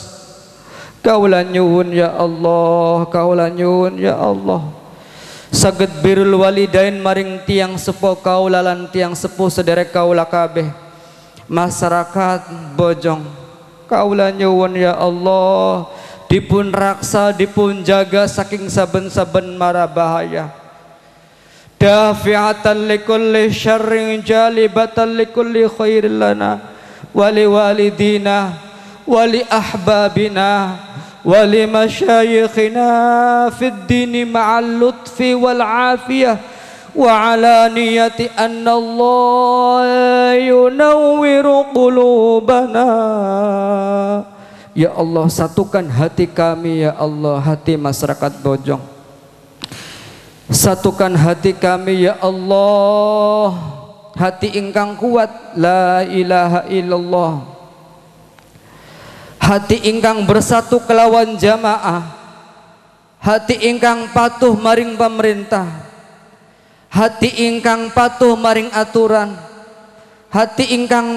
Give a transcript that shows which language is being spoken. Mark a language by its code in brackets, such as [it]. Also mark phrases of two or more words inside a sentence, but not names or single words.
[jv] Kaula nyuwun [ar] يا الله, [jv] kaula nyuwun [ar] يا الله [jv] saged [ar] بر الوالدين [jv] maring tiang sepuh kaula lan tiang sepuh sederek kaula kabeh. Masyarakat Bojong kaula nyuwun [ar] يا الله [jv] dipun raksa dipun jaga saking saben-saben mara bahaya, [ar] دافعة لكل شر جالبة لكل خير لنا ولوالدينا ولأحبابنا ولمشايخنا في الدين مع اللطف والعافية وعلى نية أن الله ينور قلوبنا. يا الله, [id] satukan hati kami [ar] يا الله, [id] hati masyarakat Bojong. Satukan hati kami [ar] يا الله, [jv] hati ingkang kuat [ar] لا إله إلا الله, [jv] hati ingkang bersatu kelawan jamaah, hati ingkang patuh maring pemerintah, hati ingkang patuh maring aturan, hati ingkang